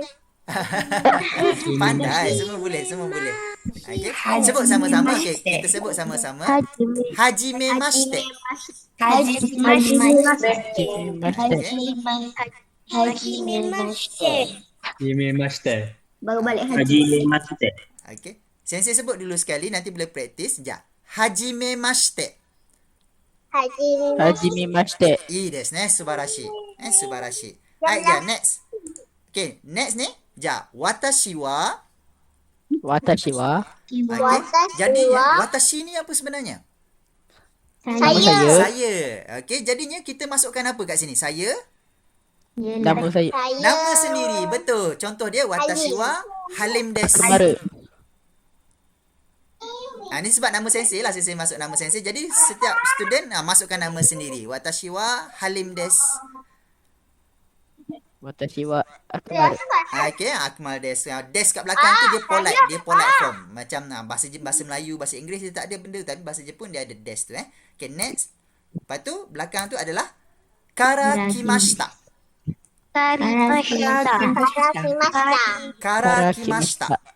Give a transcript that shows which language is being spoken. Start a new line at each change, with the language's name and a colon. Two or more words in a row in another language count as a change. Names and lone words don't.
Malay: Pandai, semua boleh. Okay. Sebut sama-sama. Okay, kita sebut sama-sama.
Japanese: Hajimemashite. Hajimemashite.
Malay: Baru balik
Japanese: Hajimemashite.
Malay: Okay. Sensei sebut dulu sekali, nanti boleh praktis.
Japanese: Hajimemashite. Hajimemashite. いいですね。すばらしい。すばらしい.
Malay: Next. Okay, next ni.
Japanese: 私は. 私は.
Malay: Jadi, watashi ni apa sebenarnya? Saya. Saya. Okay, jadinya kita masukkan apa kat sini? Saya. Nama saya. Nama sendiri. Betul. Contoh dia,
Japanese: watashi wa halim desu.
Malay: Mara. Ni sebab nama sensei lah. Sensei masuk nama sensei. Jadi, setiap student masukkan nama sendiri.
Japanese: Watashi wa halim desu. Watashi wa Akmal. Okay, Akmal desu.
Malay: Desu kat belakang tu dia polite. Dia
English: polite form.
Malay: Macam bahasa Melayu, bahasa Inggeris dia tak ada benda. Tapi bahasa Jepun dia ada desu tu. Okay, next. Lepas tu, belakang tu adalah karakimashita.
Japanese: Karakimashita.